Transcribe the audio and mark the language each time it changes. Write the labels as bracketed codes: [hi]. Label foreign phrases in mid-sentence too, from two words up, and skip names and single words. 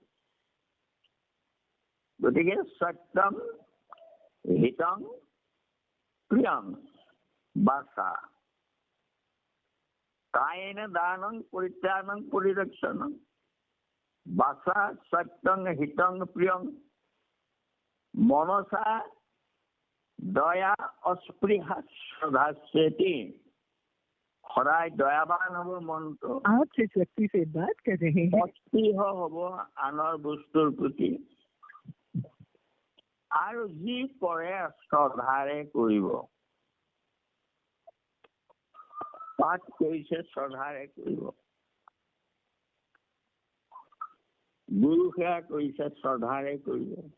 [sa] গতিকে সত্যম হিতং প্ৰিয়ং বাচা কায়েন দানং পৰিত্ৰাণং পৰিৰক্ষণং বাচা সত্যং হিতং প্ৰিয়ং মনসা দয়া অস্পৃহা শ্ৰদ্ধাস্যতি। [as] সদায় দয়াবান হব মনটো। [hi] आप जिस व्यक्ति से बात कर रहे हैं [as] অস্পৃহ হব আনৰ বস্তুৰ প্ৰতি, আৰু যি কৰে শ্ৰদ্ধাৰে কৰিব। পাঠ কৰিছে শ্ৰদ্ধাৰে কৰিব, গুৰু সেৱা কৰিছে শ্ৰদ্ধাৰে কৰিব।